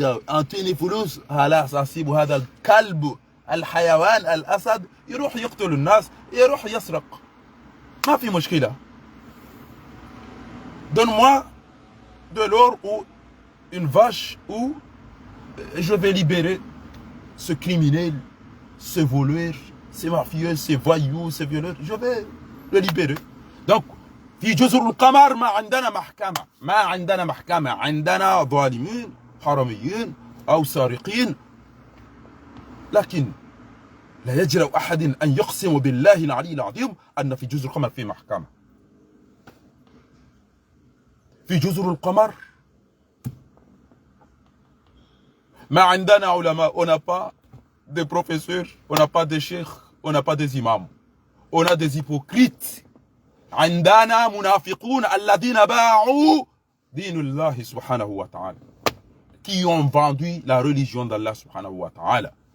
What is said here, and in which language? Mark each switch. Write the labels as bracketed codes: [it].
[ar] أعطيني فلوس خلاص أسيب هذا الكلب الحيوان الأسد يروح يقتل الناس، يروح يسرق، ما في مشكلة. [fr] Donne-moi de l'or ou une vache ou je vais libérer ce criminel, ce voleur, ces mafieux, ces voyous, ces violeurs, je vais le libérer. [ar] Donc في جزر القمر ما عندنا محكمة، ما عندنا محكمة، عندنا ظالمين حراميين أو سارقين، لكن لا يجرؤ أحد أن يقسم بالله العلي العظيم أن في جزر القمر في محكمة. في جزر القمر ما عندنا علماء، [fr] on n'a pas des professeurs, on n'a pas des cheikhs, on n'a pas des imams, on a des hypocrites. [ar] عندنا منافقون الذين باعوا دين الله سبحانه وتعالى, [fr] qui ont vendu la religion d'Allah subhanahu wa ta'ala.